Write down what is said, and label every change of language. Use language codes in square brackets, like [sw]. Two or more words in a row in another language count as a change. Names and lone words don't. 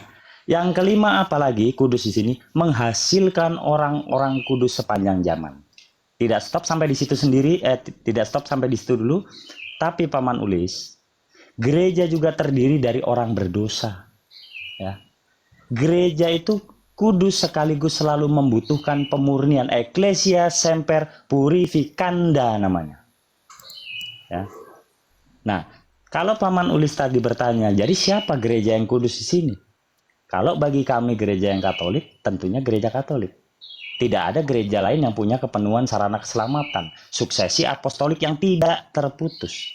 [id] Yang kelima, apalagi kudus di sini menghasilkan orang-orang kudus sepanjang zaman. Tidak stop sampai di situ sendiri, tidak stop sampai di situ dulu. Tapi Paman Ulis, gereja juga terdiri dari orang berdosa. Ya. Gereja itu kudus sekaligus selalu membutuhkan pemurnian. [la] Ecclesia semper purificanda [id] namanya. Ya. Nah, kalau Paman Ulis tadi bertanya, jadi siapa gereja yang kudus di sini? Kalau bagi kami gereja yang Katolik, tentunya gereja Katolik. Tidak ada gereja lain yang punya kepenuhan sarana keselamatan, suksesi apostolik yang tidak terputus.